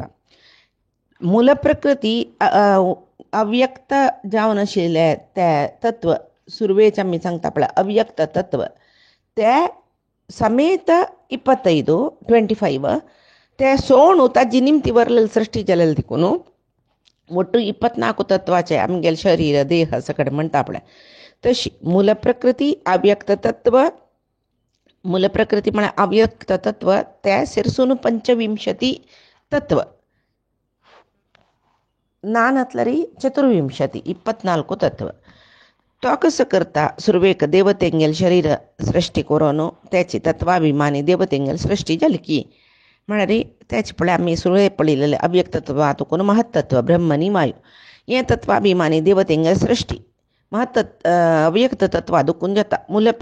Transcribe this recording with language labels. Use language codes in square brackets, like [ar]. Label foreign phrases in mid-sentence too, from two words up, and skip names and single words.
[kok] मूल प्रकृती अव्यक्त जावन आशिल्ले ते तत्व सुरवेचे आमी सांगता पळय अव्यक्त तत्व ते समेत 25 ते सोण ताजी निमती बरलेली सृष्टी जालेली देखून ಒಟ್ಟು 24 तत्वाचे आमगेले शरीर देह सकड म्हणटा पळय. तशी मूल प्रकृती अव्यक्त तत्व मूल प्रकृती म्हळ्यार अव्यक्त तत्व ते सेरसून 25 तत्व नानतलरी 24 24 तत्व. तो कसं करता सुरवेक देवतेंगेल शरीर सृष्टी करून त्याची तत्वाभिमानी देवतेंगेल सृष्टी जाली की म्हळ्यार त्याच पळय आमी सुरवे पळयलेले अव्यक्त तत्व हातून महत्तत्व ब्रह्मनी वायू हे तत्वाभिमानी देवतेंगेल सृष्टी अव्यक्त तत्व दुखून जाता.